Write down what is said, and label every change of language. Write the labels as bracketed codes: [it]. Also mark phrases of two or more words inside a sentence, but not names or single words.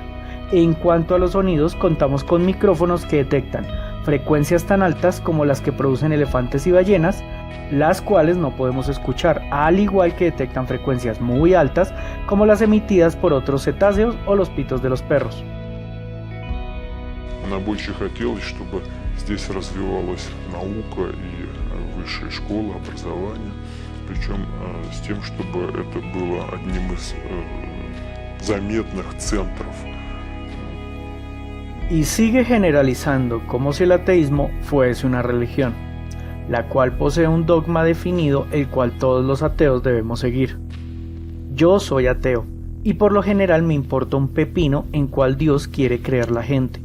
[es] En cuanto a los sonidos, contamos con micrófonos que detectan frecuencias tan altas como las que producen elefantes y ballenas, las cuales no podemos escuchar, al igual que detectan frecuencias muy altas como las emitidas por otros cetáceos o los pitos de los perros. [ru] Нам больше хотелось, чтобы здесь развивалась наука и высшая школа, образование, причем с тем, чтобы это было одним из заметных центров. [es] Y sigue generalizando como si el ateísmo fuese una religión. la cual posee un dogma definido el cual todos los ateos debemos seguir. Yo soy ateo, y por lo general me importa un pepino en cuál Dios quiere creer la gente.